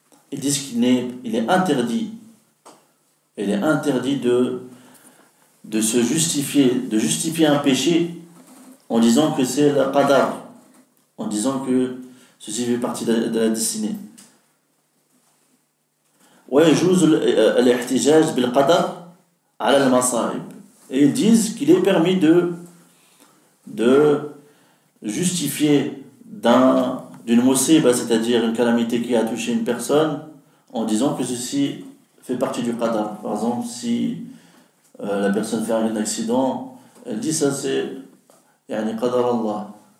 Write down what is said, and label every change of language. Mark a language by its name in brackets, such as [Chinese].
[French] Ils disent qu'il est interdit de se justifier un péché en disant que c'est le qadar, en disant que ceci fait partie de la destinée. [Arabic] ويجوز الاحتجاج بالقدر على المصائب. [French] Et ils disent qu'il est permis de justifier d'une musiba, c'est-à-dire une calamité qui a touché une personne, en disant que ceci fait partie du qadar. Par exemple, si la personne fait un accident, elle dit ça c'est qadar Allah.